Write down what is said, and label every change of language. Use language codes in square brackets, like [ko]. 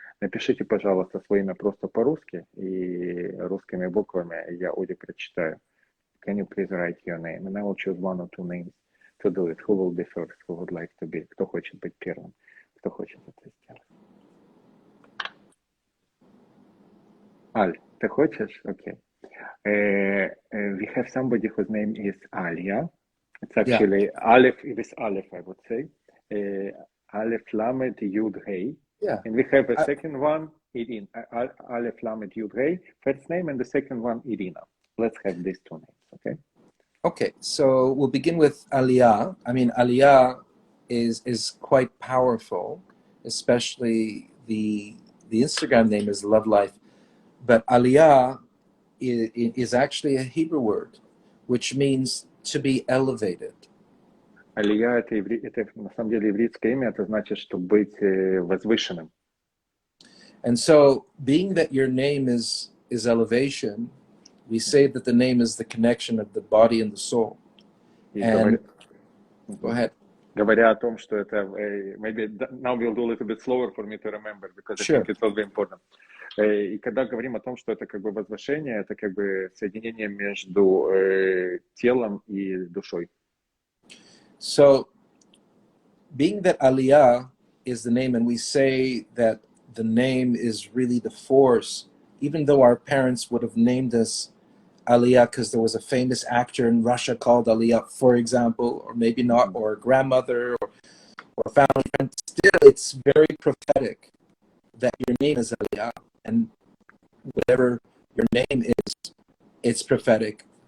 [ru] Напишите, пожалуйста, свое имя просто по-русски и русскими буквами я Оди прочитаю. [en] Can you please write your name? And I will choose 1 or 2 names to do it. Who will be first? Who would like to be? [ru] Кто хочет быть первым? Кто хочет это сделать? Аль, ты хочешь? Okay. [en] We have somebody whose name is Alia. It's actually Aleph, with Aleph, I would say. Aleph Lamed Yud Hey. Yeah. And we have a second one, Irina. Aleph Lamed Yud Hey, first name, and the second one, Irina. Let's have these 2 names, okay? Okay, so we'll begin with Aliyah. I mean, Aliyah is quite powerful, especially the Instagram name is Love Life. But Aliyah is actually a Hebrew word, which means to be elevated. [ru] Алия это на самом деле еврейское имя, это значит, что быть возвышенным. [en] And so, being that your name is elevation, we say that the name is the connection of the body and the soul. And go ahead. [ru] Говоря о том, что это, [en] maybe now we'll do a little bit slower for me to remember, because I think it's very important. [ru] И когда говорим о том, что это как бы возвышение, это как бы соединение между телом и душой. [en] So, being that Aliyah is the name, and we say that the name is really the force, even though our parents would have named us Aliyah because there was a famous actor in Russia called Aliyah, for example, or maybe not, or a grandmother or a family friend, still it's very prophetic that your name is Aliyah, and whatever your name is, it's prophetic.